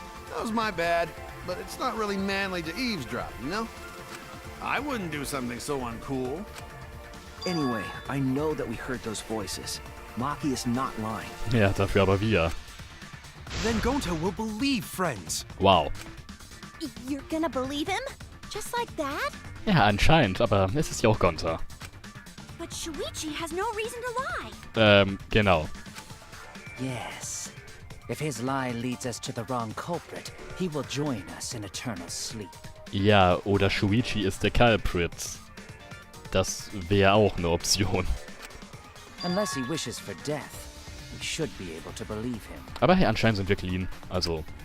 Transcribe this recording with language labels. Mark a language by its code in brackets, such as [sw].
[en] That was my bad, but it's not really manly to eavesdrop, you know? I wouldn't do something so uncool. Anyway, I know that we heard those voices. Maki is not lying. [de] Ja, dafür aber wir. [en] Then Gonta will believe friends. Wow. You're gonna believe him? Just like that? [de] Ja, anscheinend, aber es ist ja auch Gonta. [en] But Shuichi has no reason to lie. [de] Genau. [en] Yes. If his lie leads us to the wrong culprit, he will join us in eternal sleep. [de] Ja, oder Shuichi ist der Culprit. Das wäre auch eine Option. [en] Unless he wishes for death, we should be able to believe him. [de] Aber hey, anscheinend sind wir clean, also...